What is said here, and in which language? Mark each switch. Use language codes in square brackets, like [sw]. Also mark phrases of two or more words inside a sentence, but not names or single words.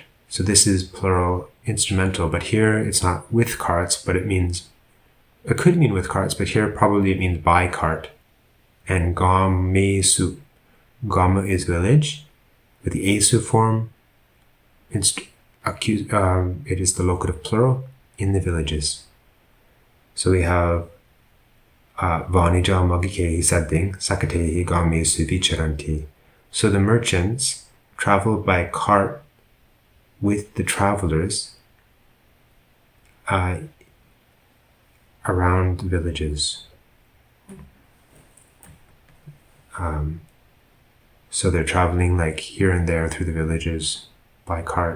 [en] So this is plural instrumental, but here it's not with carts, but it could mean with carts, but here probably it means by cart. And gamesu. Gama is village. With the asu form, it is the locative plural, in the villages. So we have [pi] vanija magikehi sadding sakatehi gamesu vicharanti. [en] So the merchants travel by cart with the travelers around villages. So they're traveling like here and there through the villages by cart.